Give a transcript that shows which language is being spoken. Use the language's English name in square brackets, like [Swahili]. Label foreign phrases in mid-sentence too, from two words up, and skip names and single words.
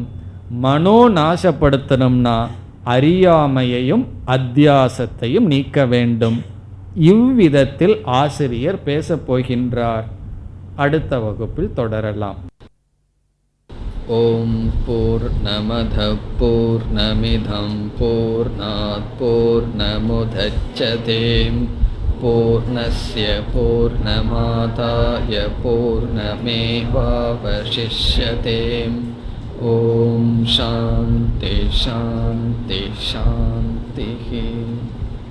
[Tamil] மனோ நாசப்படுத்தணும்னா அறியாமையையும் அத்தியாசத்தையும் நீக்க வேண்டும். இவ்விதத்தில் ஆசிரியர் பேசப் போகின்றார். அடுத்த வகுப்பில் தொடரலாம். [Sanskrit] ओम् पूर्णमद पूर्णमिदं पूर्णात् पूर्णमुदच्यते पूर्णस्य पूर्णमादाय पूर्णमेवावशिष्यते. ओम् शान्ति शान्ति शान्ति.